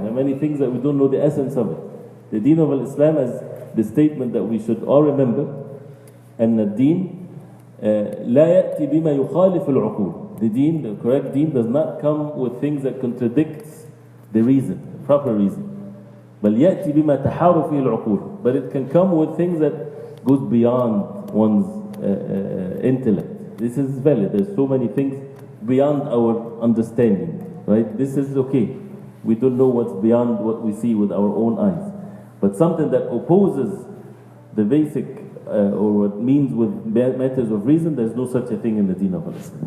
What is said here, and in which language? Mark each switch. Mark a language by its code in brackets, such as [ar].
[en] There are many things that we don't know the essence of it. The deen of Islam is the statement that we should all remember, and the deen [ar] لا يأتي بما يخالف العقول. [en] The deen, the correct deen, does not come with things that contradicts the reason, the proper reason. [ar] بل يأتي بما تحار فيه العقول. [en] But it can come with things that goes beyond one's intellect. This is valid. There's so many things beyond our understanding, right? This is okay. We don't know what's beyond what we see with our own eyes. But something that opposes the basic or what means with matters of reason, there's no such a thing in the deen of Islam.